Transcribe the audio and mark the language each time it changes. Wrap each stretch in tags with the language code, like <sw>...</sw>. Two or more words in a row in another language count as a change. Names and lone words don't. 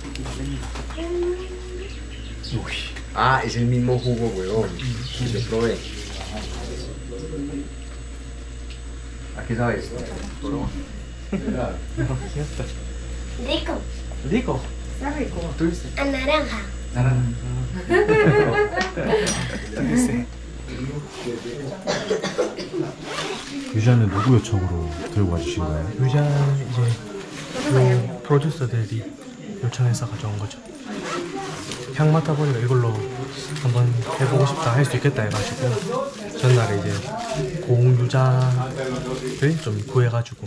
<es>Ah, es el mismo jugo, weón. Yo probé. ¿A qué sabes? Rico, 리코. a naranja.</es> <ko>유자는 누구 요청으로 들고 와주신 거예요? 유자는 이제 프로듀서들이 요청해서 가져온 거죠. 향 맡아보니까 이걸로 한번 해보고 싶다 할 수 있겠다 해가지고 전날에 이제 고흥유자를 좀 구해가지고.</ko>